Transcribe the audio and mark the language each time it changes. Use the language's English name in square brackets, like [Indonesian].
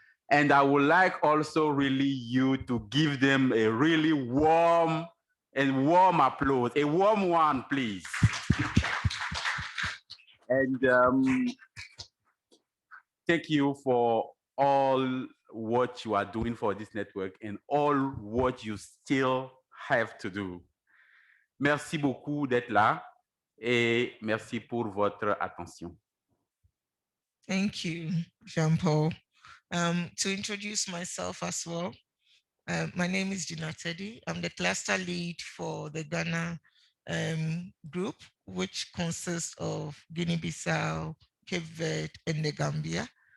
[English] And I would like also really you to give them a really warm applause. A warm one, please. And thank you for all what you are doing for this network and all what you still have to do. [French] Merci beaucoup d'être là et merci pour votre attention. [English] Thank you, Jean-Paul. To introduce myself as well, my name is Gina Teddy. I'm the cluster lead for the Ghana group, which consists of Guinea-Bissau, Cape Verde, and the Gambia.